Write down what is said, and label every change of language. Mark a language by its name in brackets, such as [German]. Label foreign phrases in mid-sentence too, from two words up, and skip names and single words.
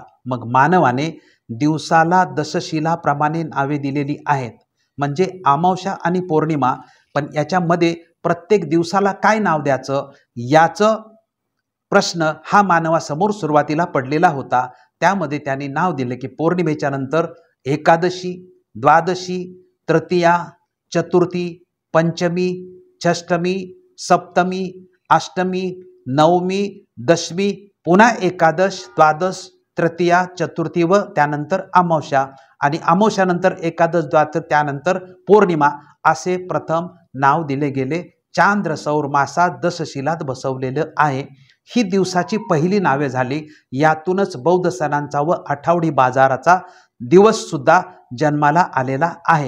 [Marathi] मग मानवाने दिवसाला दशशिलाप्रमाणे नावे दिलेली आहेत, म्हणजे अमावस्या आणि पौर्णिमा, पण याच्यामध्ये प्रत्येक दिवसाला काय नाव द्यायचं याचं प्रश्न हा मानवासमोर सुरुवातीला पडलेला होता। त्यामध्ये त्यांनी नाव दिले की पौर्णिमेच्या नंतर एकादशी, द्वादशी, तृतीया, चतुर्थी, पंचमी, षष्टमी, सप्तमी, अष्टमी, नवमी, दशमी, पुन्हा एकादश, द्वादश, तृतीया, चतुर्थी व त्यानंतर अमावस्या, आणि अमावस्यानंतर एकादश, द्वादश, त्यानंतर पौर्णिमा असे प्रथम नाव दिले गेले। चांद्र सौर मासात दशशिलात बसवलेलं आहे। ही दिवसाची पहिली नावे झाली। यातूनच बौद्ध सणांचा व आठवडी बाजाराचा दिवस सुद्धा जन्माला आलेला आहे।